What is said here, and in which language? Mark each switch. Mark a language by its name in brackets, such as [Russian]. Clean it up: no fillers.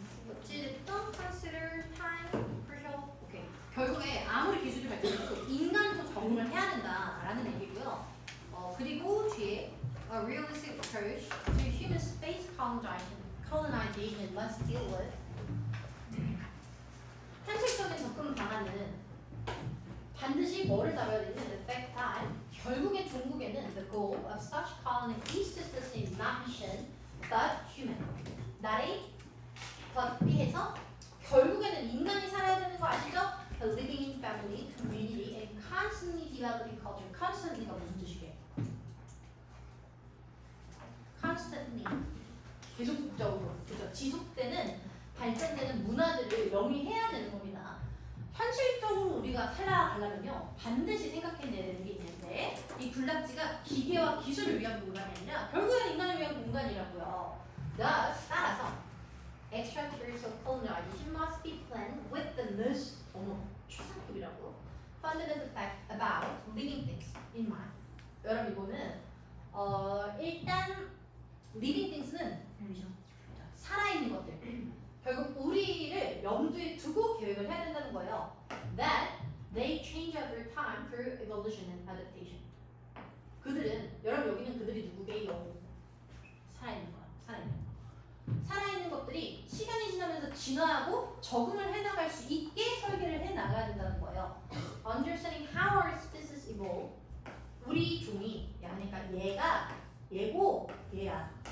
[Korean] 어찌됐든 [English] consider time, crucial. [Korean] 오케이. 결국에 아무리 기술이 발전해도 인간도 적응을 해야 된다라는 얘기고요. 그리고 뒤에 [English] a realistic approach to human space colonization must deal with. [Korean] 현실적인 접근 방안은 반드시 뭐를 다뤄야 되는 [English] the fact that [Korean] 결국에 종국에는 [English] the goal of such colony is to sustain not mission but human. [Korean] 나의 덧비해서 결국에는 인간이 살아야 되는 거 아시죠? [English] The living in family, community, and constantly developing culture. [Korean] Constantly가 무슨 뜻이게? Constantly 계속적으로, 그죠? 지속되는 발전되는 문화들을 영위해야 되는 겁니다. 현실적으로 우리가 살아가려면요 반드시 생각해내야 되는 게 있는데 이 군락지가 기계와 기술을 위한 공간이 아니라 결국에는 인간을 위한 공간이라고요. 따라서 [English] extraterrestrial colonization must be planned with the most [Korean] 최상급이라고 [English] fundamental fact about living things in mind. [Korean] 여러분 이거는 일단 living things는 살아있는 것들 결국 우리를 염두에 두고 계획을 해야 된다는 거예요. [English] That they change over time through evolution and adaptation. [Korean] 그들은 여러분 여기는 그들이 누구게요? 살아있는 거야. 살아있는 것들이 시간이 지나면서 진화하고 적응을 해나갈 수 있게 설계를 해나가야 된다는 거예요. [English] Understanding how our species evolve. [Korean] 우리 종이, 그러니까 얘고 얘야.